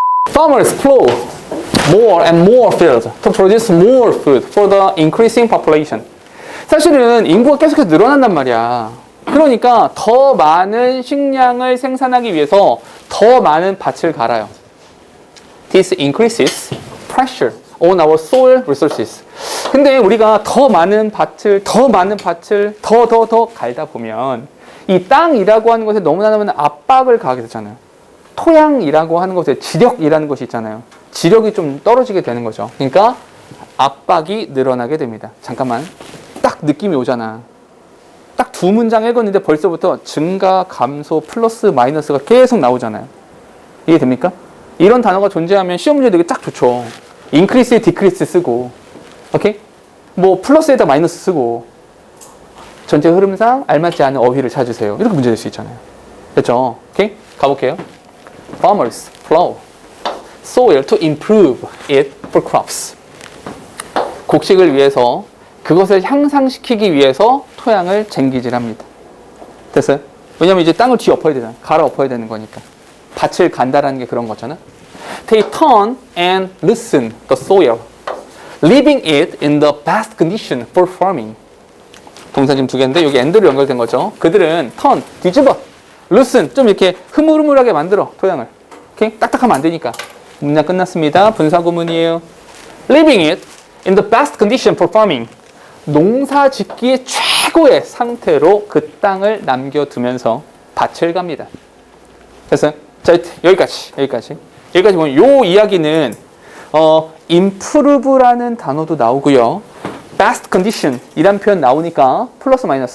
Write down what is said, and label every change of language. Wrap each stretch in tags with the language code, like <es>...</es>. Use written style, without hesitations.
<en>Farmers plow more and more fields to produce more food for the increasing population.</en> <ko>사실은 인구가 계속해서 늘어난단 말이야. 그러니까 더 많은 식량을 생산하기 위해서 더 많은 밭을 갈아요.</ko> <en>This increases pressure on our soil resources.</en> <ko>근데 우리가 더 많은 밭을 더 갈다 보면 이 땅이라고 하는 것에 너무나 압박을 가하게 되잖아요. 토양이라고 하는 것에 지력이라는 것이 있잖아요. 지력이 좀 떨어지게 되는 거죠. 그러니까 압박이 늘어나게 됩니다. 잠깐만. 딱 느낌이 오잖아. 딱 2문장 읽었는데 벌써부터 증가, 감소, 플러스, 마이너스가 계속 나오잖아요. 이해됩니까? 이런 단어가 존재하면 시험 문제 되게 딱 좋죠. 인크리스에 디크리스 쓰고, 오케이? 뭐 플러스에다 마이너스 쓰고, 전체 흐름상 알맞지 않은 어휘를 찾으세요. 이렇게 문제 될 수 있잖아요. 됐죠? 오케이? 가볼게요.</ko> <en>Farmers plow soil to improve it for crops.</en> <ko>곡식을 위해서 그것을 향상시키기 위해서 토양을 쟁기질합니다. 됐어요? 왜냐면 이제 땅을 뒤엎어야 되잖아. 갈아엎어야 되는 거니까. 밭을 간다라는 게 그런 거잖아.</ko> <en>They turn and loosen the soil, leaving it in the best condition for farming.</en> <ko>동사 지금 2개인데 여기 and로 연결된 거죠. 그들은 turn, 뒤집어, loosen, 좀 이렇게 흐물흐물하게 만들어 토양을. 오케이? 딱딱하면 안 되니까. 문장 끝났습니다. 분사구문이에요.</ko> <en>Leaving it in the best condition for farming.</en> <ko>농사 짓기의 최고의 상태로 그 땅을 남겨두면서 밭을 갑니다. 됐어요? 자, 여기까지 보면 요 이야기는 improve라는 단어도 나오고요.</ko> <en>best condition</en> <ko>이란 표현 나오니까 플러스</ko>